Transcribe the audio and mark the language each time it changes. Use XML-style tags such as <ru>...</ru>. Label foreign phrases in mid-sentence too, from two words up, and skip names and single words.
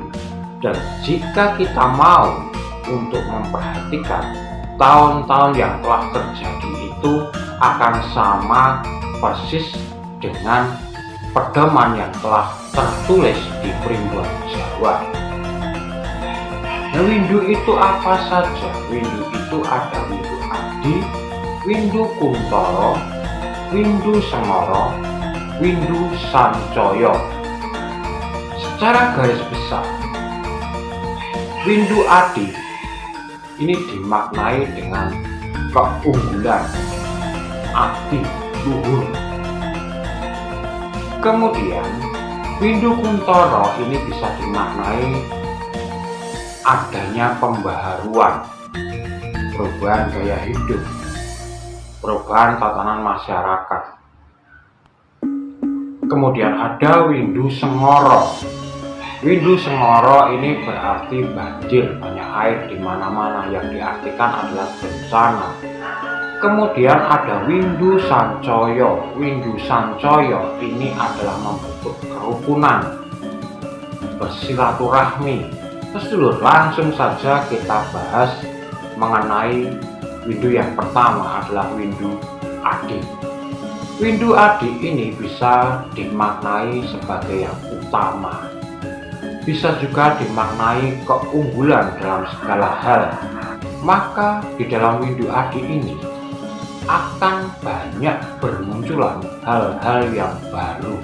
<id>Dan jika kita mau untuk memperhatikan tahun-tahun yang telah terjadi itu akan sama persis dengan pedoman yang telah tertulis di Primbon Jawa. Nah, windu itu apa saja? Windu itu ada windu adi, windu kuntoro, windu sengoro, windu sancoyo. Secara garis besar, windu adi ini dimaknai dengan keunggulan, adi, luhur. Kemudian windu kuntoro ini bisa dimaknai adanya pembaharuan, perubahan gaya hidup, perubahan tatanan masyarakat. Kemudian ada windu sengoro. Windu sengoro ini berarti banjir, banyak air di mana-mana, yang diartikan adalah bencana. Kemudian ada windu sancoyo. Windu sancoyo ini adalah membentuk kerukunan, bersilaturahmi. Sedulur, langsung saja kita bahas mengenai windu yang pertama adalah windu adi. Windu adi ini bisa dimaknai sebagai yang utama, bisa juga dimaknai keunggulan dalam segala hal. Maka di dalam windu adi ini akan banyak bermunculan hal-hal yang baru.</id>